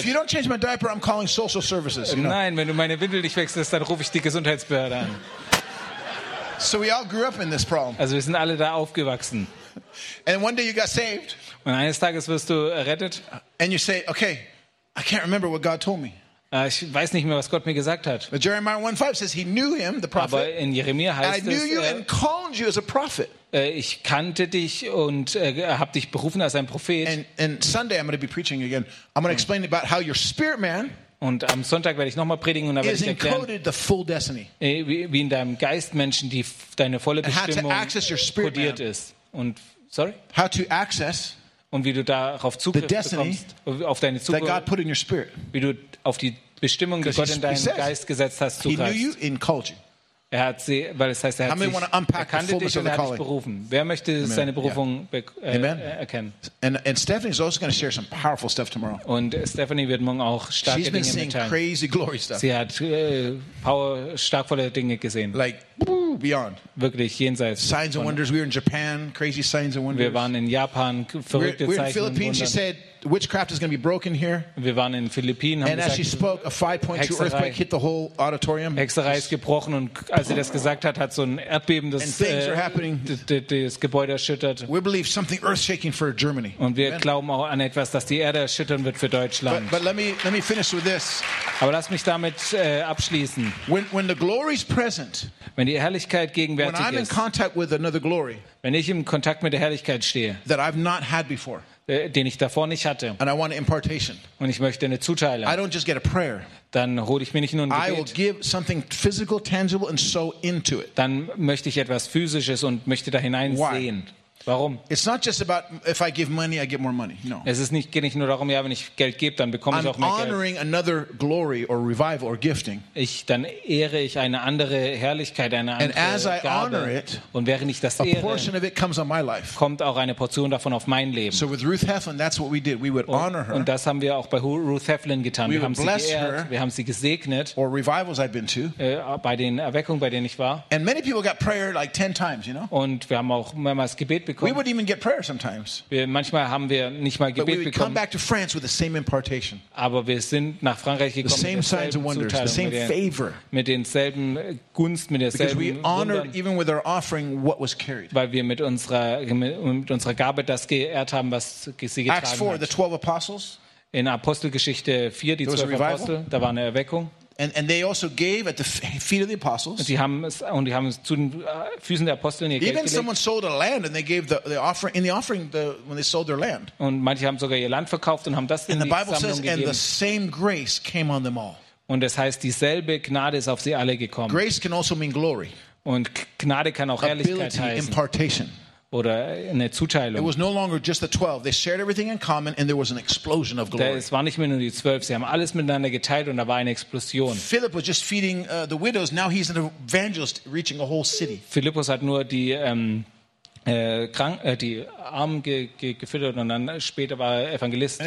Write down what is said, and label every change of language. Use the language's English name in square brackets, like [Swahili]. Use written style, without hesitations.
[English] If you don't change my diaper, I'm calling social services. You know? [German] Nein, wenn du meine Windel nicht wechselst, dann rufe ich die Gesundheitsbehörde an. [English] So we all grew up in this problem. [German] Also wir sind alle da aufgewachsen. [English] And one day you got saved. [German] Und eines Tages wirst du errettet. [English] And you say, okay, I can't remember what God told me. [German] Ich weiß nicht mehr, was Gott mir gesagt hat. [English] But Jeremiah 1:5 says he knew him, the prophet. [German] Aber in Jeremia heißt es, [English] I knew you and called you as a prophet. [German] Ich kannte dich und habe dich berufen als ein Prophet. [English] And Sunday I'm going to be preaching again. I'm going to explain about how your spirit man. [German] Und am Sonntag werde ich nochmal predigen und da werde ich erklären, [English] the full destiny. [German] Wie in deinem Geist Menschen die deine volle Bestimmung kodiert ist. Und [English] sorry? How to access [German] und wie du darauf Zugriff bekommst, auf deine Zukunft, [English] that God put in your spirit. [German] Wie du auf die Bestimmung, die Gott in deinen Geist gesetzt hast, zugreifst. Er hat sie, weil es heißt, er hat sich erkannt und er hat dich berufen. Wer möchte [English] Amen. [German] Seine Berufung erkennen? [English] And Stephanie is also going to share some powerful stuff tomorrow. [German] Und Stephanie wird morgen auch starke [English] She's been [German] Dinge mitteilen. [English] Crazy glory stuff. [German] Sie hat power, starkvolle Dinge gesehen. [English] Like, beyond. [German] Wirklich jenseits. [English] Signs and wonders. We were in Japan. Crazy signs and wonders. [German] Wir waren in Japan. Verrückte Zeichen. [English] We're in Philippines. [German] Wunder. [English] She said witchcraft is going to be broken here. [German] Wir waren in Philippinen. Haben [English] and [German] gesagt, [English] as she spoke, a 5.2 earthquake hit the whole auditorium. [German] Hexerei ist gebrochen und als sie das gesagt hat, hat so ein Erdbeben das Gebäude erschüttert. [English] We believe something earth-shaking for Germany. [German] Und wir glauben auch an etwas, dass die Erde erschüttern wird für Deutschland. [English] But let me finish with this. [German] Aber lass mich damit abschließen. [English] When the glory is present. [German] Wenn die Herrlichkeit gegenwärtig [English] when I'm in contact with another glory, [German] wenn ich im Kontakt mit der Herrlichkeit stehe, [English] that I've not had before, [German] den ich davor nicht hatte, [English] and I want an impartation, [German] und ich möchte eine Zuteilung, [English] I don't just get a prayer, [German] dann hole ich mir nicht nur ein Gebet, [English] I will give something physical, tangible, and sow into it. [German] Dann möchte ich etwas Physisches und möchte da hineinsehen. Warum? [English] It's not just about if I give money, I get more money. No. [German] Es ist nicht, geht nicht nur darum, ja, wenn ich Geld gebe, dann bekomme ich [English] I'm [German] auch mehr Geld. [English] I'm honoring another glory or revival or gifting. [German] Dann ehre ich eine andere Herrlichkeit, eine andere [English] and as I [German] Gabe. [English] Honor it, [German] und während ich das ehre, [English] a portion of it comes on my life. [German] Kommt auch eine Portion davon auf mein Leben. [English] So with Ruth Heflin, that's what we did. We would honor her. [German] Und das haben wir auch bei Ruth Heflin getan. [English] We [German] wir haben [English] bless [German] sie geehrt, [English] her, [German] wir haben sie gesegnet. [English] Or revivals I've been to. [German] Bei den Erweckungen, bei denen ich war. [English] And many people got prayer like 10 times, you know? [German] Und wir haben auch mehrmals Gebet bekommen. [English] We would even get prayer sometimes. [German] Manchmal haben wir nicht mal Gebet bekommen. [English] Come back to France with the same impartation. [German] Aber wir sind nach Frankreich gekommen. [English] The same signs and wonders, the same favor. [German] Mit denselben Gunst, mit derselben Wundern. [English] Because we honored even with our offering what was carried. [German] Weil wir mit unserer Gabe das geehrt haben, was sie getragen hat. [English] Acts 4, the 12 apostles. [German] In Apostelgeschichte 4, die 12 Apostel, da war eine Erweckung. [English] And they also gave at the feet of the apostles. [German] Und die haben zu den Füßen der Apostel ihr Geld [English] Even someone sold a land and they gave the offering in the offering the when they sold their land. [German] Und manche haben sogar ihr Land verkauft und haben das in die Sammlung gegeben. [English] And the Bible says, and the same grace came on them all. [German] Und es heißt, dieselbe Gnade ist auf sie alle gekommen. [English] Grace can also mean glory. [German] Und Gnade kann auch Herrlichkeit heißen. [English] Impartation. [German] Oder eine Zuteilung. [English] It was no longer just the 12. They shared everything in common, and there was an explosion of glory. [German] Es war nicht mehr nur die 12. Sie haben alles miteinander geteilt, und da war eine Explosion. [English] Philip was just feeding the widows. Now he's an evangelist, reaching a whole city. [German] Philippus hat nur die die Armen gefüttert, und dann später war Evangelist.